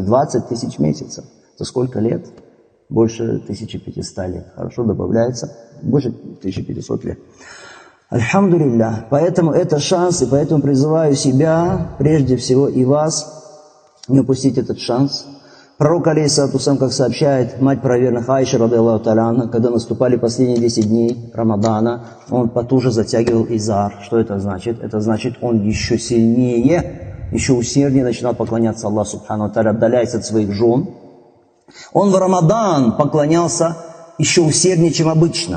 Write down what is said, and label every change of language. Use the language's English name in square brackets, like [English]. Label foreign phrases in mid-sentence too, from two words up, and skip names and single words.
[Russian] 20 тысяч месяцев. Это сколько лет? Больше 1500 лет. Хорошо, добавляется. Больше 1500 лет. Альхамдулилля. Поэтому это шанс, и поэтому призываю себя, прежде всего и вас, не упустить этот шанс. Пророк [Arabic] عليه الصلاة والسلام, [Russian] как сообщает мать правоверных Айша, [Arabic] رضي الله تعالى عنها, [Russian] когда наступали последние 10 дней Рамадана, он потуже затягивал изар. Что это значит? Это значит, он еще сильнее, еще усерднее начинал поклоняться Аллаху [Arabic] سبحانه وتعالى, [Russian] отдаляясь от своих жен. Он в Рамадан поклонялся еще усерднее, чем обычно.